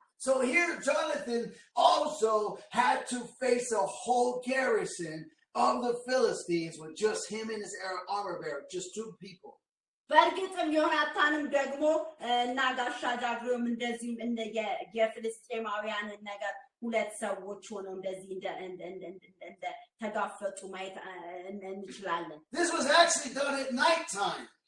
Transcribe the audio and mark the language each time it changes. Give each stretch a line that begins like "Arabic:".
English: So here Jonathan also had to face a whole garrison of the Philistines with just him and his armor bearer, just 2 people.
Amharic: በእርግጥም ዮናታንም ደግሞ እና ጋሻ ጃግሬውም እንደዚህም እንደ የፍልስጤማውያንን ነገር 2 ሰዎች ሆነው እንደዚህ እንደ ተጋፈጡ ማየት እንችላለን
English: This was actually done at night time.